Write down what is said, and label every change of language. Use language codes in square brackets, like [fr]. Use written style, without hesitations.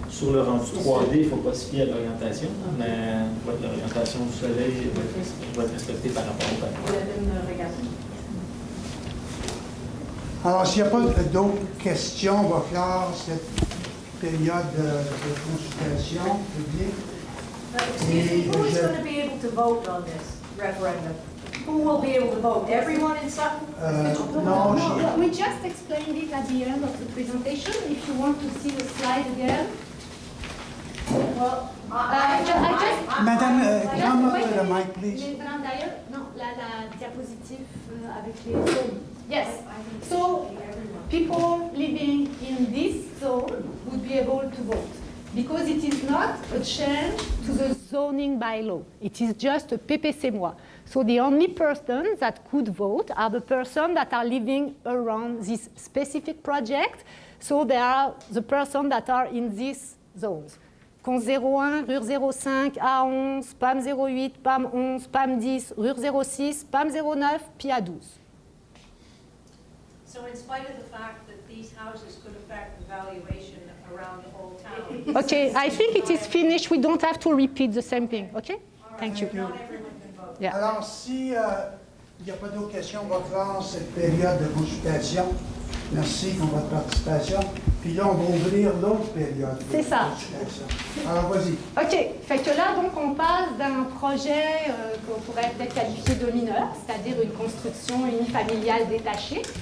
[fr] Sur le rendu 3D, il ne faut pas se fier à l'orientation, mais ouais, l'orientation du soleil va être respectée par rapport au panneau. Vous avez une regardée? Alors, s'il n'y a pas d'autres questions, on va clore cette période de consultation publique. [en] Excuse me, who is going to be able to vote on this referendum? Who will be able to vote? Everyone in Sutton? [fr] Non, [en] We just explained it at the end of the presentation. If you want to see the slide again. Well, Madame, come up with a mic, please. [fr] Madame Dyer, non, la diapositive avec les zones. [en] Yes. So people living in this zone would be able to vote because it is not a change to the zoning bylaw. It is just a PPC-moi. So the only persons that could vote are the persons that are living around this specific project. So they are the persons that are in these zones. [fr] Cons 01, RUR 05, A11, PAM 08, PAM 11, PAM 10, RUR 06, PAM 09, puis A12. [en] So in spite of the fact that these houses could affect the valuation around the whole town. Okay, I think it is finished. We don't have to repeat the same thing. Okay? Thank you. Not everyone can vote. Yeah. [fr] Alors, si il n'y a pas d'autres questions, on va clore cette période de consultation. Merci pour votre participation. Puis là, on va ouvrir l'autre période de C'est ça. consultation. Alors, vas-y. OK. Fait que là, donc, on passe d'un projet qu'on pourrait peut-être qualifier de mineur, c'est-à-dire une construction unifamiliale détachée.